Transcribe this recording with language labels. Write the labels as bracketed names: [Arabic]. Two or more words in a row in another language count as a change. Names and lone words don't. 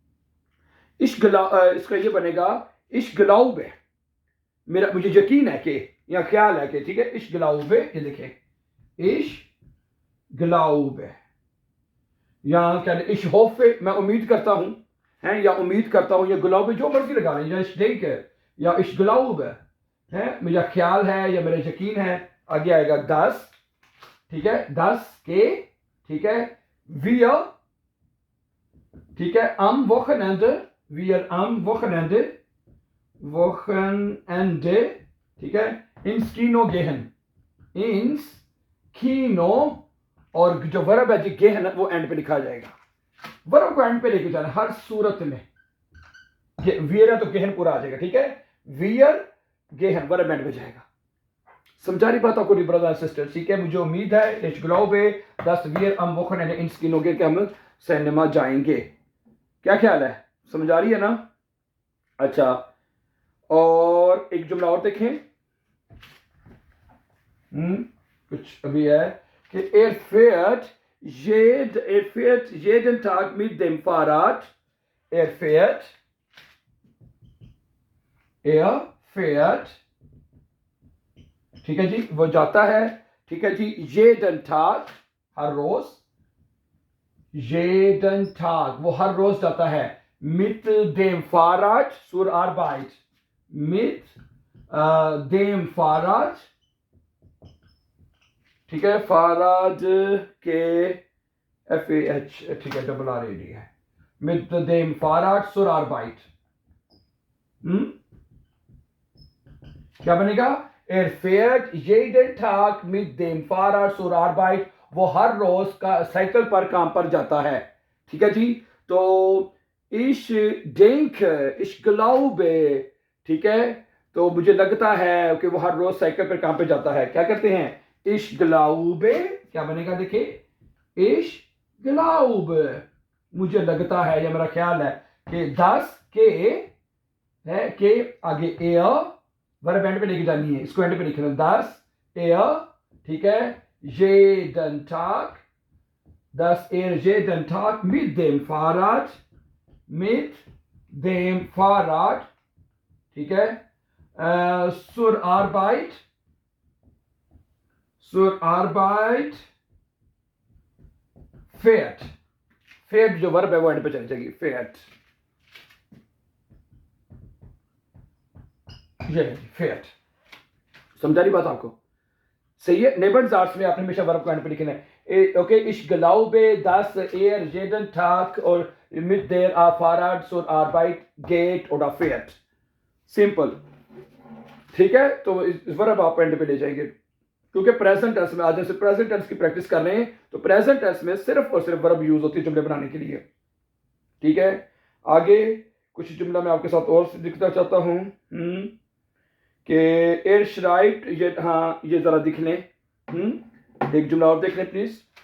[Hindi] इसका ये बनेगा [German] ich glaube, [Hindi] मेरा मुझे यकीन है कि या ख्याल है कि, ठीक है, [German] ich glaube, [Hindi] ये लिखें [German] ich glaube, [Hindi] या क्या [German] ich hoffe, [Hindi] मैं उम्मीद करता हूं, हैं, या उम्मीद करता हूं, या ग्लाउबे जो मर्जी लगा लें, या [German] ich denk [Hindi] है या [German] ich glaube [Hindi] है, मेरा ख्याल है या मेरा यकीन है। आगे आएगा das, ठीक है, das के, ठीक है, wir, ठीक है, [German] am Wochenende, wir am Wochenende, Wochenende, [Hindi] ठीक है, [German] ins Kino gehen, ins Kino, [Hindi] और जो वर्ब है जी gehen वो एंड पे लिखा जाएगा, वर्ब को एंड पे लेके जाना हर सूरत में, wir है तो gehen पूरा आ जाएगा, ठीक है, [German] wir gehen [English] verb end [Hindi] पे जाएगा। समझा रही बात आपको [English] brother and sister, [Hindi] ठीक है। मुझे उम्मीद है [German] ich glaube, dass wir am Wochenende ins Kino gehen, [Hindi] कि हम सिनेमा जाएंगे। क्या ख्याल है, समझ आ रही है ना? अच्छा, और एक जुमला और देखें, कुछ अभी है कि [German] er fährt jeden Tag mit dem Fahrrad, er fährt, [Hindi] ठीक है जी, वो जाता है, ठीक है जी, [German] jeden Tag, [Hindi] हर रोज, [German] jeden Tag [Hindi] वो हर रोज जाता है, [German] mit dem Fahrrad zur Arbeit, mit dem Fahrrad, [Hindi] ठीक है, Fahrrad के FAH, ठीक है, डबल RAD है, [German] mit dem Fahrrad zur Arbeit, [Hindi] क्या बनेगा, [German] er fährt jeden Tag mit dem Fahrrad zur Arbeit, [Hindi] वो हर रोज का साइकिल पर काम पर जाता है, ठीक है जी। [German] तो ich denke, ich glaube, [Hindi] ठीक है, तो मुझे लगता है कि वो हर रोज साइकिल पर काम पे जाता है, क्या करते हैं, [German] ich glaube, [Hindi] क्या बनेगा, देखिए, [German] ich glaube, [Hindi] मुझे लगता है या मेरा ख्याल है कि das के है के आगे er [English] verb end [Hindi] पे लेके जानी है, इसको एंड पे लिखना, [German] das er, [Hindi] ठीक है, [German] jeden Tag, dass er jeden Tag mit dem Fahrrad, mit dem Fahrrad, [Hindi] ठीक है, [German] zur Arbeit [Hindi] fährt, fährt जो वर्ब है वो एंड पे चली जाएगी, fährt, ये fährt, समझा रही बात आपको? सही है। नेबनजार्ट्स में आपने हमेशा वर्ब को एंड पे लिखना है। ओके, [German] ich glaube, dass jeden Tag और mit der Fahrrad zur Arbeit geht oder fährt, [Hindi] सिंपल, ठीक है। तो इस वर्ब आप एंड पे ले जाएंगे, क्योंकि [English] present tense [Hindi] में आज जैसे [English] present tense [Hindi] की प्रैक्टिस कर रहे हैं तो [English] present tense [Hindi] में सिर्फ और सिर्फ [English] verb use [Hindi] होती है जुमले बनाने के लिए, ठीक है। आगे कुछ जुमला मैं आपके साथ और दिखना चाहता हूँ कि [German] er schreibt, [Hindi] ये हाँ ये जरा दिख लें, एक जुमला और देख लें प्लीज।